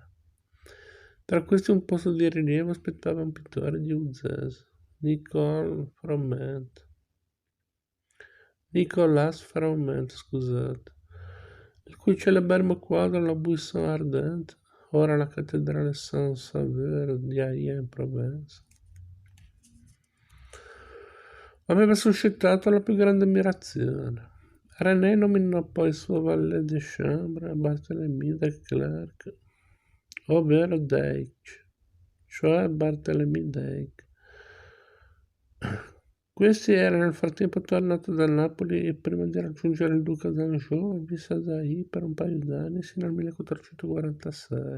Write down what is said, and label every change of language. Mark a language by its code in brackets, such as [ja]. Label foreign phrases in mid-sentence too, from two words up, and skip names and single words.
[it] Tra questi un posto di rilievo aspettava un pittore di Uzès, Nicolas Froment, scusate, il cui celeberrimo quadro La Buisson Ardente, ora la cattedrale Saint-Sauveur di Aix-en-Provence, aveva suscitato la più grande ammirazione. René nominò poi suo [fr] valet de chambre [it] Barthélemy de Clercq, ovvero Deitch, cioè Barthélemy Deitch. Questi era nel frattempo tornato da Napoli e prima di raggiungere il duca d'Anjou visse ad Aix per un paio d'anni sino al 1446.